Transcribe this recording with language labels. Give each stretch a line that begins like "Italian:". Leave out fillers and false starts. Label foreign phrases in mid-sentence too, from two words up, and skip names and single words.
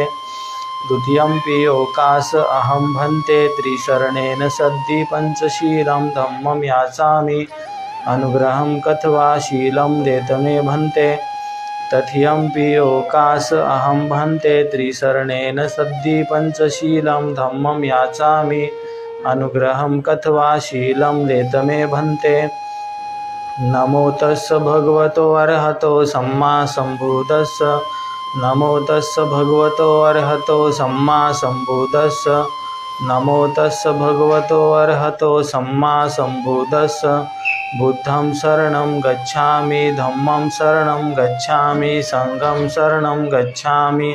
Pali: द्वितीयंपि ओकाश अहं भन्ते त्रिशरणेन सद्धि पंचशीलं धम्मं याचामि अनुग्रहं कथवा शीलं देत मे भन्ते। तथियंपि ओकाश अहं भन्ते त्रिशरणेन सद्धि पंचशीलं धम्मं याचामि अनुग्रहं कथवा शीलं देत मे भन्ते। नमो तस्य भगवतो अरहतो सम्मा सम्बुद्धस्य। नमो तस्य भगवतो अरहतो सम्मा सम्बुद्धस्य। नमो तस्य भगवतो अरहतो सम्मा सम्बुद्धस्य। बुद्धं शरणं गच्छामि धम्मं शरणं गच्छामि संघं शरणं गच्छामि।